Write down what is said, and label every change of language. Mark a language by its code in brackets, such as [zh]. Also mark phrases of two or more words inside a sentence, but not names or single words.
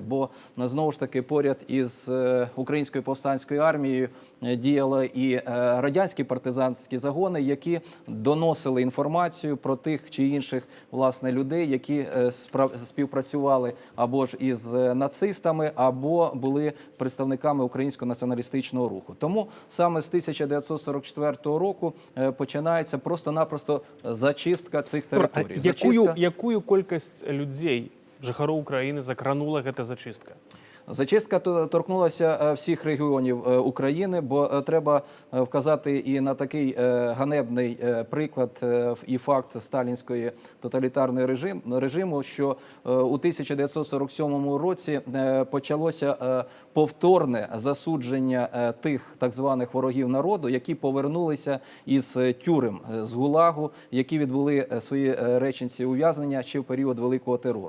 [uk] Бо, знову ж таки, поряд із Українською повстанською армією діяли і радянські партизанські загони, які доносили інформацію про тих чи інших, власне, людей, які співпрацювали або ж із нацистами, або були представниками українського націоналістичного руху. Тому саме з 1944 року починається просто-напросто зачистка цих територій. [be] Якую колькасць людзей, жыхароў Украіны, закранула гэта зачистка? [uk] Зачистка торкнулася всіх регіонів України, бо треба вказати і на такий ганебний приклад і факт сталінської тоталітарної режиму, що у 1947 році почалося повторне засудження тих так званих ворогів народу, які повернулися із тюрем, з ГУЛАГу, які відбули свої реченці ув'язнення ще в період Великого терору.